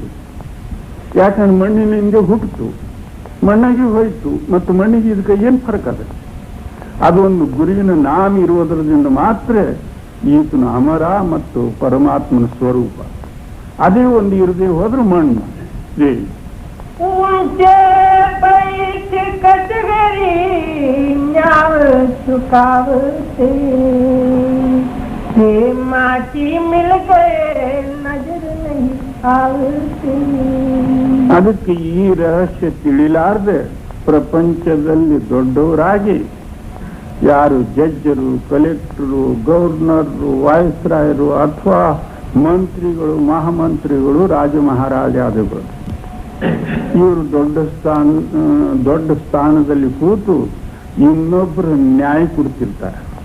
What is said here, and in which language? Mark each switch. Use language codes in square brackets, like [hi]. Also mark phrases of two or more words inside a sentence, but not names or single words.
[kn] ಯಾಕಂದ್ರೆ ಮಣ್ಣಿನಿಂದ ಹುಟ್ಟಿತು, ಮಣ್ಣಾಗಿ ಹೋಯ್ತು, ಮತ್ತು ಮಣ್ಣಿಗೆ ಇದಕ್ಕೆ ಏನು ಫರಕ್ ಅದ? ಅದೊಂದು ಗುರುವಿನ ನಾಮ ಇರುವುದರಿಂದ ಮಾತ್ರ ಈತನ ಅಮರ ಮತ್ತು ಪರಮಾತ್ಮನ ಸ್ವರೂಪ. ಅದೇ ಒಂದು ಇರದೆ ಹೋದ್ರೆ ಮಣ್ಣು. [hi] माटी मिल गए नजर नहीं आवती. [kn] ಅದಕ್ಕೆ ಈ ರಹಸ್ಯ ತಿಳಿಲಾರ್ದೆ ಪ್ರಪಂಚದಲ್ಲಿ ದೊಡ್ಡವರಾಗಿ ಯಾರು ಜಡ್ಜರು, ಕಲೆಕ್ಟರು, ಗವರ್ನರು, ವಾಯ್ಸ್ರಾಯರು ಅಥವಾ ಮಂತ್ರಿಗಳು, ಮಹಾಮಂತ್ರಿಗಳು, ರಾಜ ಮಹಾರಾಜಾದಿಗಳು, ಇವರು ದೊಡ್ಡ ಸ್ಥಾನದಲ್ಲಿ ಕೂತು ಇನ್ನೊಬ್ಬರು ನ್ಯಾಯ ಕೊಡ್ತಿರ್ತಾರೆ.